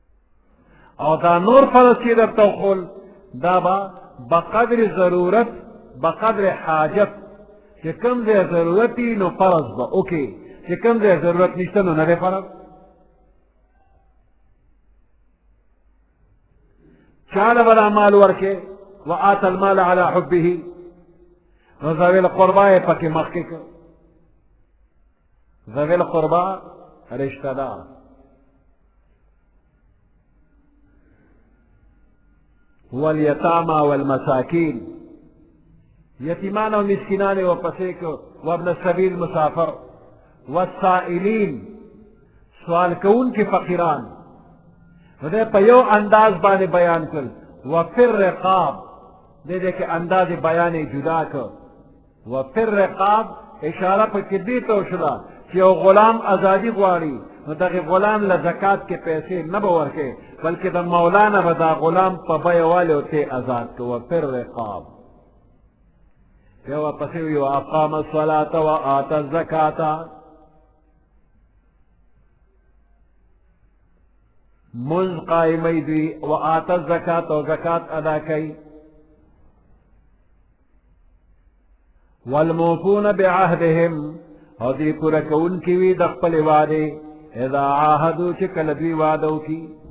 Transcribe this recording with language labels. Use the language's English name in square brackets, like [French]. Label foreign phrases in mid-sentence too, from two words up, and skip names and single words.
[Pashto] او دا نور فرض چې درته وښول دا به بقدر ضرورت بقدر حاجت چې کوم ځای ضرورت وي نو فرض به وکړي چې کوم ځای ضرورت نشته نو نه دی فرض چاله به دا مال ورکړې [Arabic] وآت المال على حبه [Pashto] نو [Arabic] ذوي القربا [Pashto] یې پکې مخکې کړ [Arabic] ذوي القربا [Pashto] رشتہ دار [Arabic] والیتاما والمساکین [Pashto] یتیمان او مسکینان یې ورپسې کړ [Arabic] وابن السبیل [Pashto] مسافر والسائلین سوال کوونکي فقیران نو دی په یو انداز باندې بیان کړل [Arabic] وفي الرقاب [Pashto] دې دې کې انداز بیان یې جدا کړ [Arabic] وفي الرقاب [Pashto] اشاره پکې دې ته وشوه چې یو غلام ازادي غواړي نو دغه غلام له زکات کې پیسې نه به ورکړي بلکې د مولانا به دا غلام په بیه والي ورته ازاد کړ [Arabic] وفي الرقاب [Pashto] بیا ورپسې وي [Arabic] واقام الصلاة وآت الزکاة [Pashto] منځ قایمې دوی [Arabic] وآت الزکاة [Pashto] او زکات ادا کوي [Arabic] والموفون بعهدهم [Pashto] او دی پوره کوونکي وي د خپلې وعدې [Arabic] اذا عاهدوا [Pashto] چې کله دوی وعده وکړي